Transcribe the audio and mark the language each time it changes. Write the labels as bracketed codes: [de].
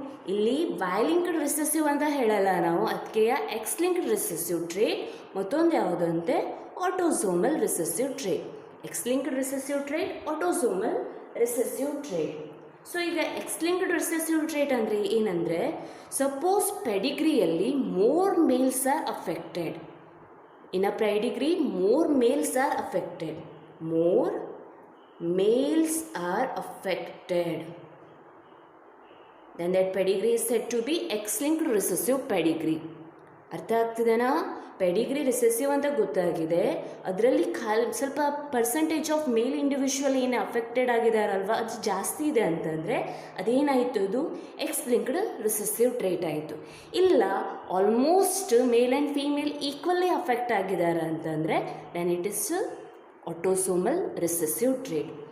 [kn] ಇಲ್ಲಿ Y-linked recessive ಅಂತ ಹೇಳಲ್ಲ ನಾವು, ಅದಕ್ಕೆ ಎಕ್ಸ್-ಲಿಂಕ್ಡ್ ರಿಸೆಸಿವ್ ಟ್ರೇಟ್, ಮತ್ತೊಂದು ಯಾವುದಂತೆ autosomal recessive trait. X-linked recessive trait, autosomal recessive trait. So ಈಗ ಎಕ್ಸ್-ಲಿಂಕ್ಡ್ ರಿಸೆಸಿವ್ ಟ್ರೇಟ್ ಅಂದರೆ ಏನಂದರೆ, suppose ಪೆಡಿಗ್ರಿಯಲ್ಲಿ [en] More males are affected. In a pedigree more males are affected. More males are affected. Then that pedigree is said to be X-linked recessive pedigree. [kn] ಅರ್ಥ ಆಗ್ತಿದೆನಾ? Pedigree recessive ಅಂತ ಗೊತ್ತಾಗಿದೆ, ಅದರಲ್ಲಿ ಸ್ವಲ್ಪ percentage of male individual ಏನು affected ಆಗಿದಾರಲ್ವ ಅದು ಜಾಸ್ತಿ ಇದೆ ಅಂತಂದರೆ ಅದೇನಾಯಿತು, ಇದು ಎಕ್ಸ್ ಲಿಂಕ್ಡ್ ರಿಸೆಸಿವ್ ಟ್ರೇಟ್ ಆಯಿತು. ಇಲ್ಲ almost male and female equally affect ಆಗಿದ್ದಾರೆ ಅಂತಂದರೆ [en] Then it is autosomal recessive trait.